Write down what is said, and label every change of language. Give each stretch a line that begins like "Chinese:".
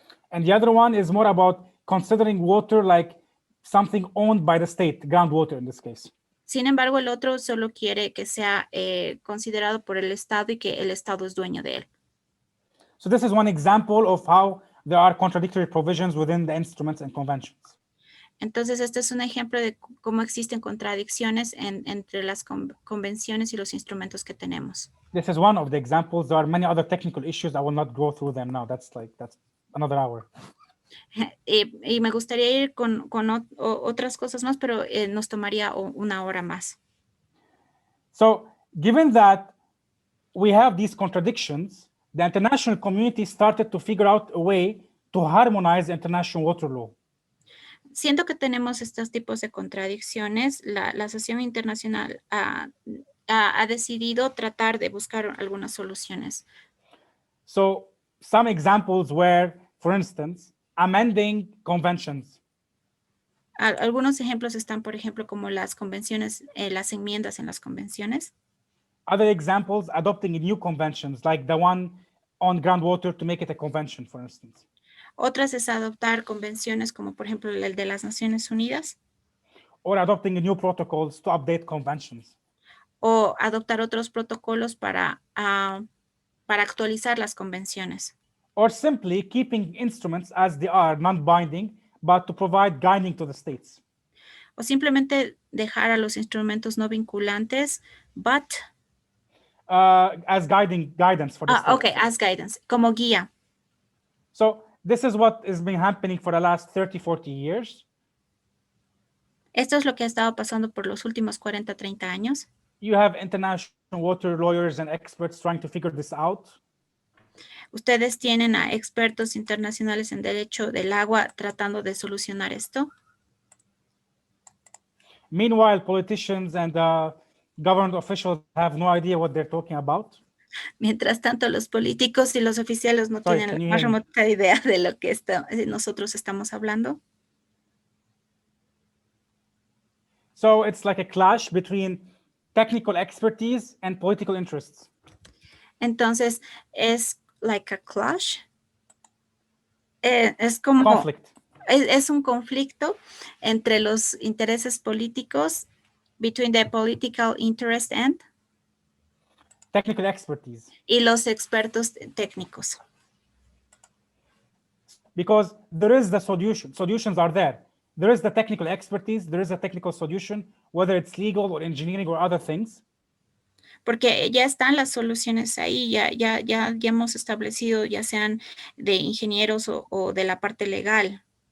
English: And the other one is more about considering water like something owned by the state, groundwater in this case.
Spanish: Sin embargo, el otro solo quiere que sea considerado por el Estado y que el Estado es dueño de él.
English: So this is one example of how there are contradictory provisions within the instruments and conventions.
Spanish: Entonces, este es un ejemplo de cómo existen contradicciones entre las convenciones y los instrumentos que tenemos.
English: This is one of the examples. There are many other technical issues. I will not go through them now. That's another hour.
Spanish: Y me gustaría ir con otras cosas más, pero nos tomaría una hora más.
English: So, given that we have these contradictions, the international community started to figure out a way to harmonize the international water law.
Spanish: Siento que tenemos estos tipos de contradicciones. La Sesión Internacional ha decidido tratar de buscar algunas soluciones.
English: So, some examples were, for instance, amending conventions.
Spanish: Algunos ejemplos están, por ejemplo, como las convenciones, las enmiendas en las convenciones.
English: Other examples, adopting new conventions, like the one on groundwater to make it a convention, for instance.
Spanish: Otras es adoptar convenciones como, por ejemplo, el de las Naciones Unidas.
English: Or adopting new protocols to update conventions.
Spanish: O adoptar otros protocolos para actualizar las convenciones.
English: Or simply keeping instruments as they are, non-binding, but to provide guiding to the states.
Spanish: O simplemente dejar a los instrumentos no vinculantes,
English: but as guidance for the states. Okay, as guidance,
Spanish: como guía.
English: So this is what has been happening for the last 30, 40 years.
Spanish: Esto es lo que ha estado pasando por los últimos 40, 30 años.
English: You have international water lawyers and experts trying to figure this out.
Spanish: Ustedes tienen a expertos internacionales en derecho del agua tratando de solucionar esto.
English: Meanwhile, politicians and government officials have no idea what they're talking about.
Spanish: Mientras tanto, los políticos y los oficiales no tienen la más remota idea de lo que nosotros estamos hablando.
English: So it's like a clash between technical expertise and political interests.
Spanish: Entonces, es
English: like a clash.
Spanish: Es como
English: conflict.
Spanish: Es un conflicto entre los intereses políticos,
English: between the political interest and technical expertise.
Spanish: Y los expertos técnicos.
English: Because there is the solution. Solutions are there. There is the technical expertise. There is a technical solution, whether it's legal or engineering or other things.
Spanish: Porque ya están las soluciones ahí, ya hemos establecido, ya sean de ingenieros o de la parte legal.